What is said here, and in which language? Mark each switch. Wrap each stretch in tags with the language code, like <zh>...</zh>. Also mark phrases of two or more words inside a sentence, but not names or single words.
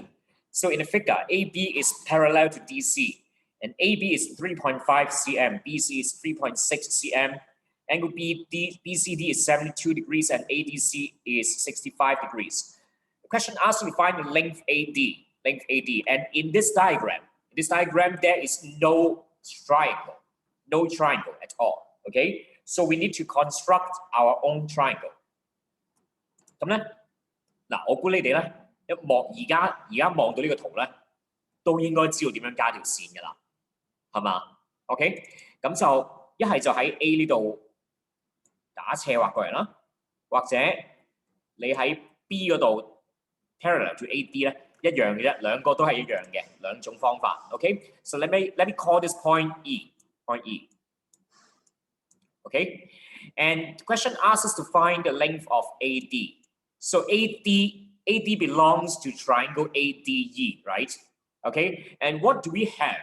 <en>So in the figure, AB is parallel to DC, and AB is 3.5 cm, BC is 3.6 cm, angle BCD is 72 degrees, and ADC is 65 degrees. The question asks you to find the length AD. And in this diagram, there is no triangle at all. Okay, so we need to construct our own triangle.</en> <yue>咁咧，嗱，我估你哋咧一望而家望到呢個圖咧，都應該知道點樣加條線㗎啦，係嘛 ？OK， 咁就一係就喺 A 呢度打斜畫過嚟啦，或者你喺 B 嗰度</yue> <en>parallel to AD</en> <yue>咧。一樣嘅啫，兩個都係一樣嘅，兩種方法。</yue> <en>Okay, so let me call this point E. Okay, and the question asks us to find the length of AD. So AD belongs to triangle ADE, right? Okay, and what do we have?</en>